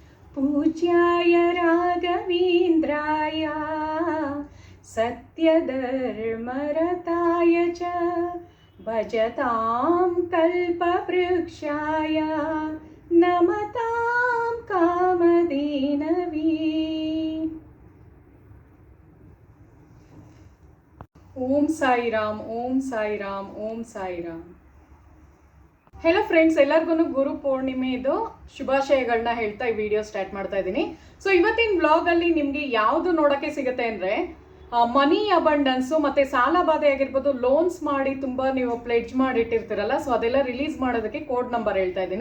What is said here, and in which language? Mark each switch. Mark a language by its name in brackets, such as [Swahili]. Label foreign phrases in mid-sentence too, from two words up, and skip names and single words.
[Sanskrit] पूज्याय राघवेन्द्राय सत्यधर्मरताय च भजतां कल्पवृक्षाय नमतां कामधेनवे। ओम साई राम, ओम साई राम, ओम साई राम। [English] Hello friends, [Kannada] ಎಲ್ಲರಿಗೂ ಗುರು ಪೂರ್ಣಿಮೆದು ಶುಭಾಶಯಗಳನ್ನ ಹೇಳ್ತಾ ಈ [English] video start [Kannada] ಮಾಡ್ತಾ ಇದ್ದೀನಿ. ಸೊ ಇವತ್ತಿನ ಬ್ಲಾಗಲ್ಲಿ ನಿಮಗೆ ಯಾವುದು ನೋಡೋಕ್ಕೆ ಸಿಗುತ್ತೆ ಅಂದರೆ [English] money abundance [Kannada] ಮತ್ತು ಸಾಲ ಬಾಧೆ ಆಗಿರ್ಬೋದು, ಲೋನ್ಸ್ ಮಾಡಿ ತುಂಬ ನೀವು ಪ್ಲೆಡ್ಜ್ ಮಾಡಿಟ್ಟಿರ್ತೀರಲ್ಲ, ಸೊ ಅದೆಲ್ಲ ರಿಲೀಸ್ ಮಾಡೋದಕ್ಕೆ [English] code number [Kannada] ಹೇಳ್ತಾ ಇದ್ದೀನಿ.